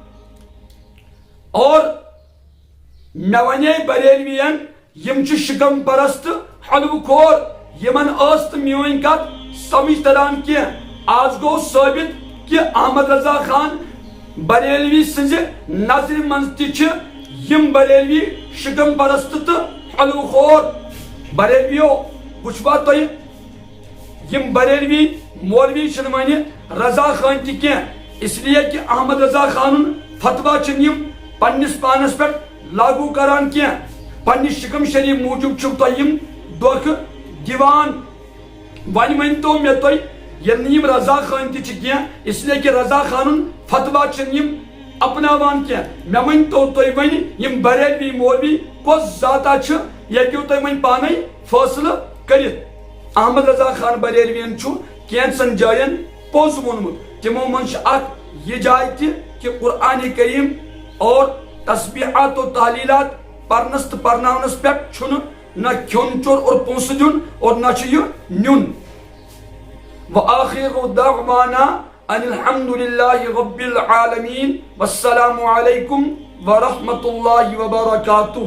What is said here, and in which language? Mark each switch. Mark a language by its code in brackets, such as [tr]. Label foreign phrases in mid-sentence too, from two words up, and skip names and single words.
[ks] اور مےٚ ونے بریلوین یم چھِ شکم پرست حلوٕ خور یمن ٲس تہٕ میٲنۍ کتھ سمجھ تران کینٛہہ آز گوٚو ثٲبت کہ احمد رضا خان بریلوی سٕنٛزِ نظرِ منٛز تہِ چھِ یم بریلوی شکم پرست تہٕ حلوٕ خور بریلویو وٕچھوا تُہۍ یم بریلوی مولوی چھِنہٕ وۄنۍ رضا خان تہِ کینٛہہ [ur] اس لیے کہ [ks] احمد رضا خانُن فتوا چھِنہٕ یم پننِس پانس پٮ۪ٹھ لاگو کران کینٛہہ پننہِ شکم شریف موٗجوٗب چھِو تۄہہِ یم دھوکہٕ دِوان وۄنۍ ؤنۍتو مےٚ تُہۍ ییٚلہِ نہٕ یم رضا خان تہِ چھِ کینٛہہ [ur] اس لیے کہ [ks] رضا خانُن فتوا چھِنہٕ یم اپناوان کینٛہہ مےٚ ؤنۍتو تُہۍ وۄنۍ یم بریلوی مولوی کۄس ذاتا چھِ یہِ ہیٚکِو تُہۍ وۄنۍ پانے فٲصلہٕ کٔرِتھ احمد رضا خان بریلوین چھُ کینٛژن جاین پوٚز ووٚنمُت تِمو منٛز چھِ اکھ یہِ جاے تہِ کہ قرآن کریم اور تسبیحات و تحلیلات پرنس تہٕ پرناونس پٮ۪ٹھ چھُنہٕ نہ کھیوٚن چوٚن اور پونٛسہٕ دیُن اور نہ چھُ یہِ نیُن [ar] وآخر دعوانا ان الحمد للہ رب العالمین والسلام علیکم ورحمۃ اللہ وبرکاتہ.